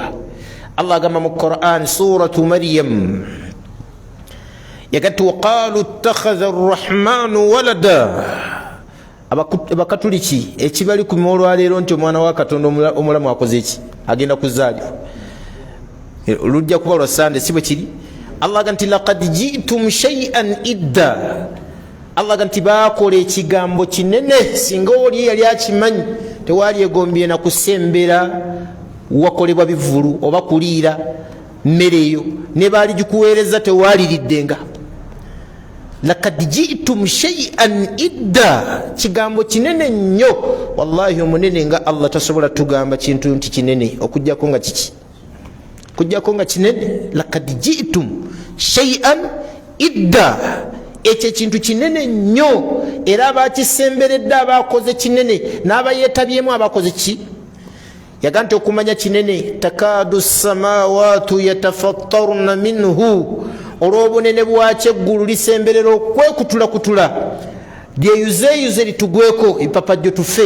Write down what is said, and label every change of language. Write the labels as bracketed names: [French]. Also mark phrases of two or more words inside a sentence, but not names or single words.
[Ganda] Allah agamba mu Qur'an suratu Maryam yagati [Arabic] وقالوا اتخذ الرحمن ولدا. [Ganda] Abakatuliki ekibali ku olwaleero nti omwana wa Katonda omulamu akoze ki? Agenda kuzaalibwa. Lujja kuba lwa Sande, si bwe kiri? Allah agamba nti [Arabic] لقد جئتم شيئا إدا. [Ganda] Allah agamba nti baakola ekigambo kinene, singa oli yali akimanyi tewaali egombye na kusembera wakolebwa bivulu oba kuliira mmere eyo, ne baali gikuweereza tewaaliriddenga. [Arabic] لقد جئتم شيئا إدا, [Ganda] kigambo kinene nnyo. Wallahi omunene nga Allah tasobola tugamba kintu nti kinene okujjako nga kiki? Kujjako nga kinene. [Arabic] لقد جئتم شيئا إدا, [Ganda] ekyo kintu kinene nnyo, era abakisemberedde abakoze kinene n'abayeetabyemu abakoze ki? Yaga nti okumanya kinene, [Arabic] تكاد السماوات يتفطرن منه, [Ganda] olw'obunene bwakyo eggulu lisemberera okwekutulakutula lyeyuzeyuze litugweko empapajjo tufe.